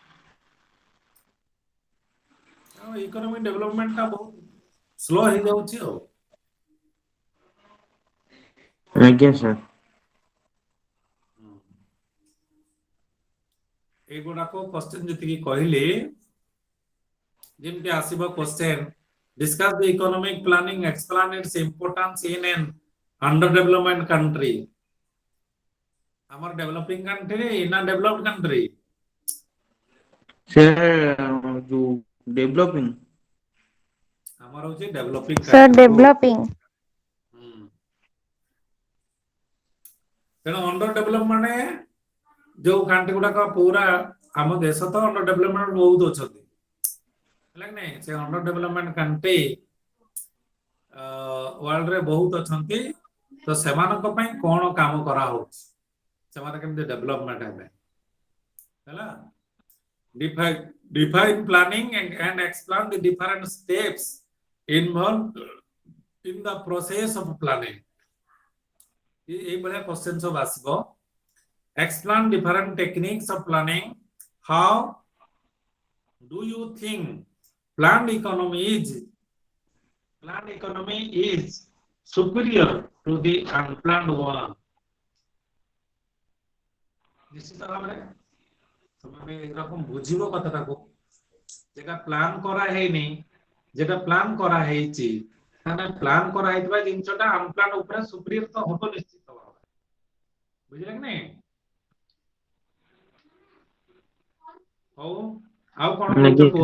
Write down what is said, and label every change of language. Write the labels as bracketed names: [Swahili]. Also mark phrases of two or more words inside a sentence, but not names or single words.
[English] economic development [Odia] ଟା ବହୁତ ସ୍ଲୋ ହେଇଯାଉଛି ଆଉ। ଆଜ୍ଞା ସାର୍। ଏଇଗୁଡାକ କୋଶ୍ଚିନ୍ ଯେତିକି କହିଲି ଯେମିତି ଆସିବ କୋଶ୍ଚିନ୍ [English] discuss the economic planning, explain its importance in an underdevelopment country. [Odia] ଆମର [English] developing country [Odia] ନା [English] developed country? [Odia] ସେ ଯୋଉ ଡେଭଲପିଂ ଆମର ହଉଛି ଡେଭଲପିଂ ସାର୍ [English] country. good. [Odia] ଡେଭଲପିଂ। ତେଣୁ [English] under develop [Odia] ମାନେ ଯୋଉ କାଣ୍ଟ୍ରି ଗୁଡାକ ପୁରା ଆମ ଦେଶ ତ [English] under development [Odia] ବହୁତ ଅଛନ୍ତି। ହେଲା କି ନାଇଁ? ସେ [English] under development country [Odia] ୱାର୍ଲଡରେ ବହୁତ ଅଛନ୍ତି ତ ସେମାନଙ୍କ ପାଇଁ କଣ କାମ କରାହଉଛି ସେମାନେ କେମିତି ଡେଭଲପମେଣ୍ଟ ହେବେ ହେଲା? [English] Define planning and explain the different steps involved in the process of planning. [Odia] ଏଇଭଳିଆ କ୍ୱେଶ୍ଚନ ସବୁ ଆସିବ। [English] Explain different techniques of planning. How do you think planned economy is superior to the unplanned one? [Odia] ନିଶ୍ଚିତ ଭାବରେ ତମେ ଏରକମ ବୁଝିବ କଥାଟାକୁ ଯେଟା ପ୍ଲାନ କରା ହେଇନି ଯେଟା ପ୍ଲାନ କରା ହେଇଛି ମାନେ ପ୍ଲାନ କରାହେଇଥିବା ଜିନିଷଟା ଅନପ୍ଲାନ ଉପରେ ସୁପିରିୟର ତ ହବ ନିଶ୍ଚିତ ଭାବରେ। ବୁଝିଲେ କି ନାଇଁ? ହଉ ଆଉ କଣ କହୁଛ କୁହ?